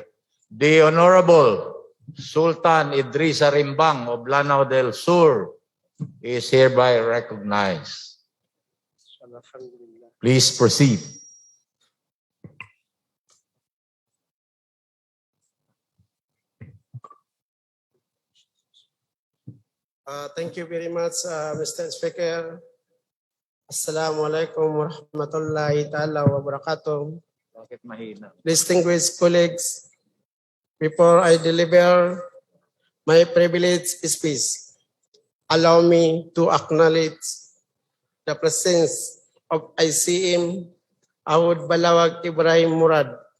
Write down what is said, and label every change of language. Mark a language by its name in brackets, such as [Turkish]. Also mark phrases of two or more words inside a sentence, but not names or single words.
[English] The Honorable Sultan Idris Arimbang of Lanao del Sur is hereby recognized. Please proceed. Thank you very much, Mr. Speaker. [Arabic] السلام عليكم ورحمة الله تعالى وبركاته. [Filipino] Bakit mahina? [English] Distinguished colleagues, before I deliver my privileged speech, allow me to acknowledge the presence of ICM Awad Balawag Ibrahim Murad,